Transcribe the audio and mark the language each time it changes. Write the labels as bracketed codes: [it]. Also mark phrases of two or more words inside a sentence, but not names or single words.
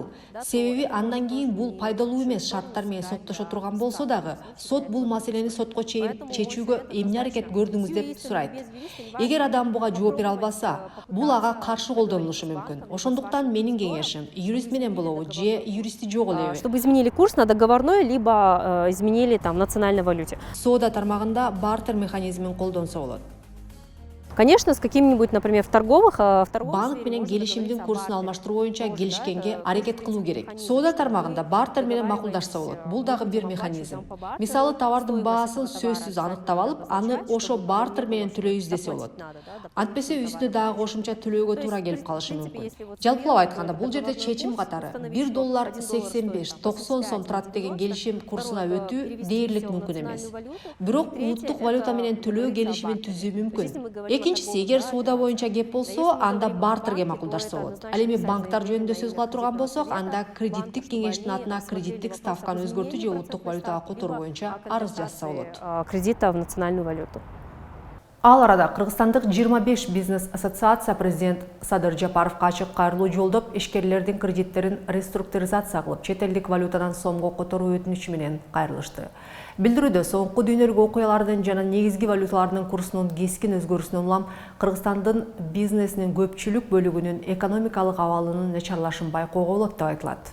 [ky] Себеби андан кийин бул пайдалуу эмес шарттар менен соттошо турган болсо дагы, сот бул маселени сотко чейин чечүүгө эмне аракет көрдүңүз деп сурайт. Эгер адам буга жооп бере албаса, бул ага каршы колдонулушу мүмкүн. Ошондуктан менин кеңешим юрист менен болобу же юристи жок элеби. [ru] Чтобы изменили курс на договорной, либо изменили там в национальной валюте. [ky] Соода тармагында бартер механизмин колдонсо болот. [ru] Конечно, с каким-нибудь, например, в торговых... [ky] Банк менен келишимдин курсун алмаштыруу боюнча келишкенге аракет кылуу керек. Соода тармагында бартер менен макулдашса болот. Бул дагы бир механизм. Мисалы, товардын баасын сөзсүз аныктап алып, аны ошо бартер менен төлөйбүз десе болот. Антпесе үстүнө дагы кошумча төлөөгө туура келип калышы мүмкүн. Жалпылап айтканда, бул жерде чечим катары $1.85-90 сом турат деген келишим курсуна өтүү дээрлик мүмкүн эмес. Бирок улуттук валюта менен төлөө келишимин түзүү мүмкүн. Экинчиси, эгер соода боюнча кеп болсо, анда бартерге макулдашса болот. Ал эми банктар жөнүндө сөз кыла турган болсок, анда кредиттик кеңештин атына кредиттик ставканы өзгөртүү же улуттук валютага которуу боюнча арыз жазса болот. [ru] Кредита в национальную валюту. [ky] Ал арада Кыргызстандык 25 бизнес ассоциация президент Садыр Жапаровго ачык кайрылуу жолдоп, ишкерлердин кредиттерин реструктуризация кылып, чет элдик валютадан сомго которуу өтүнүчү менен кайрылышты. Билдирүүдө соңку дүйнөлүк окуялардын жана негизги валюталардын курсунун кескин өзгөрүүсүнөн улам Кыргызстандын бизнесинин көпчүлүк бөлүгүнүн экономикалык абалынын начарлашын байкоого болот деп айтылат.